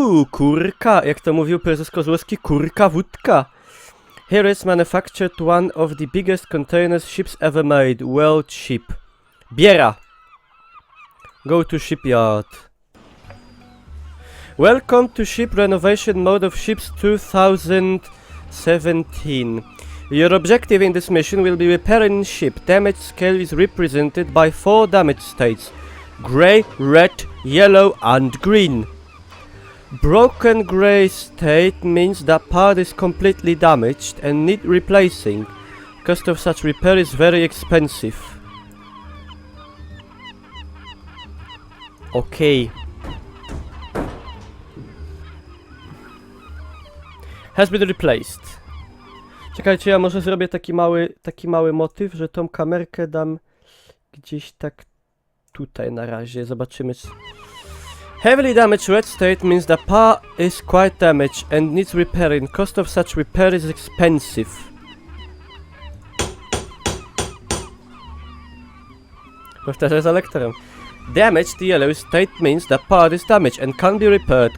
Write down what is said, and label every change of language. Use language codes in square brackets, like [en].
[pl] Kurka, jak to mówił prezes Kozłowski, kurka wódka. [en] Here is manufactured one of the biggest container ships ever made, world ship. Biera. Go to shipyard. Welcome to ship renovation mode of ships 2017. Your objective in this mission will be repairing ship. Damage scale is represented by 4 damage states: grey, red, yellow and green. Broken grey state means that part is completely damaged and need replacing. Cost of such repair is very expensive. Okay. Has been replaced. [pl] Czekajcie, ja może zrobię taki mały motyw, że tą kamerkę dam gdzieś tak tutaj na razie. Zobaczymy. [en] Heavily damaged red state means the part is quite damaged and needs repairing. Cost of such repair is expensive. [pl] Powtarzaj za lektorem. [en] Damaged yellow state means the part is damaged and can't be repaired.